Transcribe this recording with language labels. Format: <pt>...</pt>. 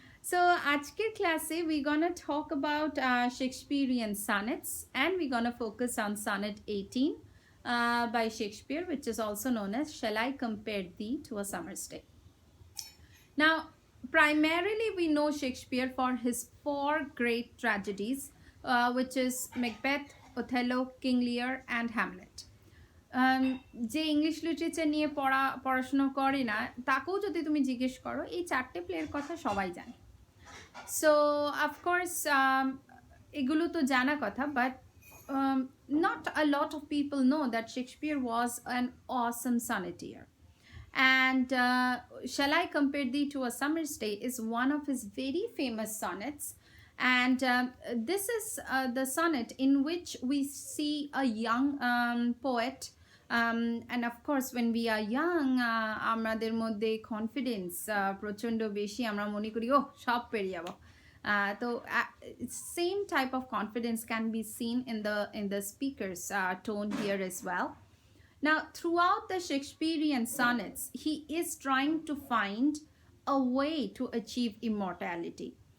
<en>So</en> <bn>আজকের ক্লাসে</bn> <en>we're gonna talk about Shakespearean sonnets, and we're gonna focus on sonnet 18 by Shakespeare, which is also known as Shall I Compare Thee to a Summer's Day. Now, primarily we know Shakespeare for his four great tragedies, which is Macbeth, Othello, King Lear, and Hamlet.</en> <bn>যে English literature নিয়ে পড়াশোনা করে না তাকেও যদি তুমি জিজ্ঞেস করো, এই চারটে প্লেয়ের কথা সবাই জানে. সো অফকোর্স এগুলো তো জানা কথা, but</bn> <en>not a lot of people know that Shakespeare was an awesome sonneteer. And Shall I Compare Thee to a Summer's Day is one of his very famous sonnets. And this is the sonnet in which we see a young poet. And of course, when we are young,</en> <bn>আমাদের মধ্যে confidence প্রচণ্ড বেশি, আমরা মনে করি ও সব পেরিয়ে যাব.</bn> <en>So same type of confidence can be seen in the speaker's tone here as well. Now, throughout the Shakespearean sonnets, he is trying to find a way to achieve immortality.</en>